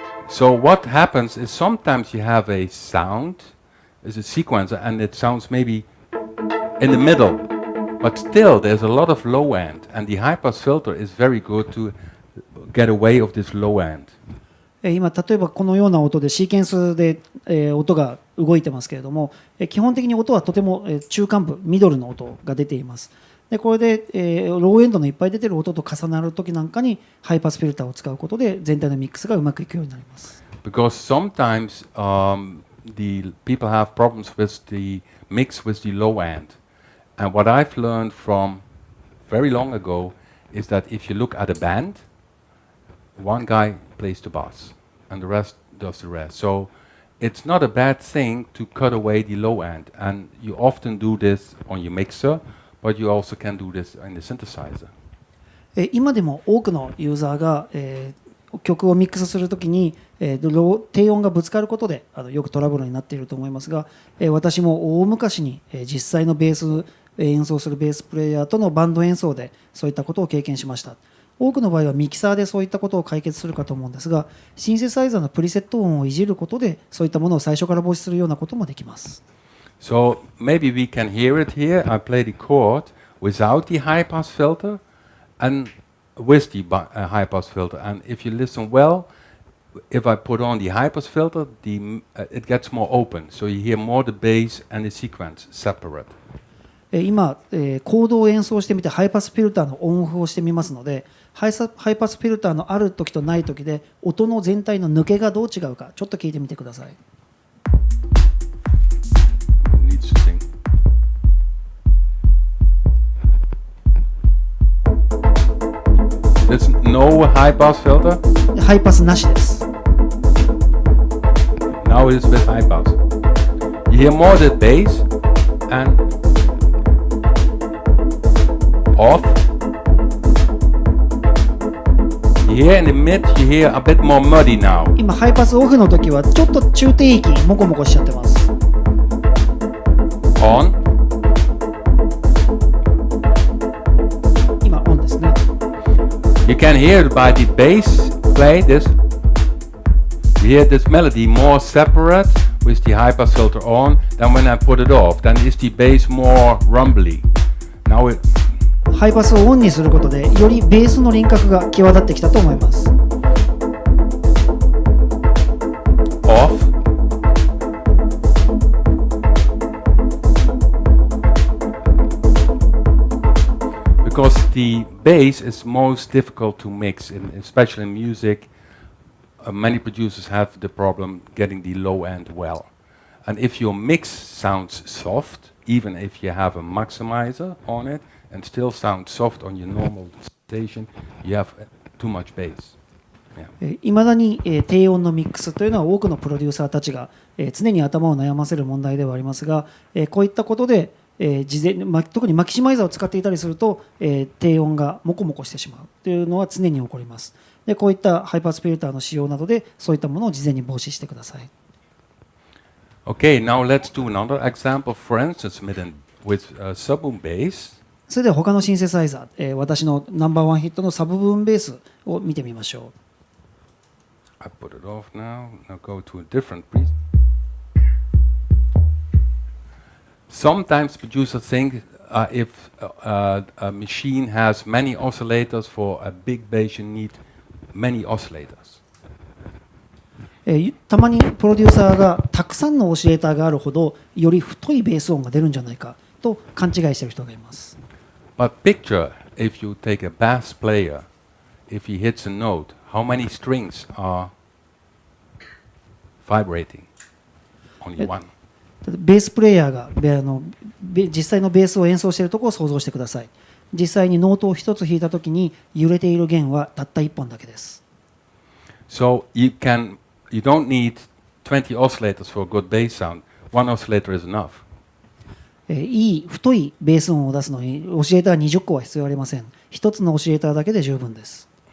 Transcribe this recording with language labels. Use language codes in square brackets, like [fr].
[en] So what happens is sometimes you have a sound, is a sequencer, and it sounds maybe in the middle, but still there's a lot of low end, and the high pass filter is very good to get away of this low end. [ja] 今例えばこのような音でシーケンスで音が動いてますけれども、基本的に音はとても中間部ミドルの音が出ています。でこれでローエンドのいっぱい出てる音と重なる時なんかにハイパスフィルターを使うことで全体のミックスがうまくいくようになります。 [en] Because sometimes the people have problems with the mix with the low end. And what I've learned from very long ago is that if you look at a band, one guy plays the bass and the rest does the rest. So it's not a bad thing to cut away the low end. And you often do this on your mixer, but you also can do this in the synthesizer. [ja] 今でも多くのユーザーが曲をミックスするときに低音がぶつかることでよくトラブルになっていると思いますが、私も大昔に実際のベース演奏するベースプレイヤーとのバンド演奏でそういったことを経験しました。多くの場合はミキサーでそういったことを解決するかと思うんですが、シンセサイザーのプリセット音をいじることでそういったものを最初から防止するようなこともできます。 [en] So maybe we can hear it here. I play the chord without the high pass filter and with the high pass filter. And if you listen well, if I put on the high pass filter, it gets more open. So you hear more the bass and the sequence separate. [ja] 今、コードを演奏してみてハイパスフィルターのオンオフをしてみますので、ハイパスフィルターのある時とない時で音の全体の抜けがどう違うかちょっと聞いてみてください。 [en] Needs to sing. There's no high pass filter. [ja] ハイパスなしです。 [en] Now it is with high pass. You hear more the bass and off. You hear in the mid, you hear a bit more muddy now. [ja] 今ハイパスオフの時はちょっと中低域モコモコしちゃってます。 [en] On. [ja] 今オンですね。 [en] You can hear it by the bass play this. You hear this melody more separate with the high pass filter on than when I put it off. Then is the bass more rumbly. Now it. [ja] ハイパスをオンにすることでよりベースの輪郭が際立ってきたと思います。 [en] Off. Because the bass is most difficult to mix, especially in music. Many producers have the problem getting the low end well. And if your mix sounds soft, even if you have a maximizer on it, and still sounds soft on your normal station, you have too much bass. [ja] いまだに低音のミックスというのは多くのプロデューサーたちが常に頭を悩ませる問題ではありますが、こういったことで特にマキシマイザーを使っていたりすると低音がモコモコしてしまうというのは常に起こります。でこういったハイパスフィルターの使用などでそういったものを事前に防止してください。 [en] Okay, now let's do another example, for instance, with sub-boom bass. [ja] それでは他のシンセサイザー、私のナンバーワンヒットのサブブーンベースを見てみましょう。 [en] I put it off now. Now go to a different piece. Sometimes producers think if a machine has many oscillators for a big bass, you need many oscillators. [ja] たまにプロデューサーがたくさんのオシレーターがあるほどより太いベース音が出るんじゃないかと勘違いしている人がいます。 [en] But picture if you take a bass player, if he hits a note, how many strings are vibrating? Only one. [ja] ベースプレイヤーが実際のベースを演奏しているところを想像してください。実際にノートを一つ弾いたときに揺れている弦はたった1本だけです。 [en] So you don't need 20 oscillators for a good bass sound. One oscillator is enough. [ja] いい太いベース音を出すのにオシレーター20個は必要ありません。一つのオシレーターだけで十分です。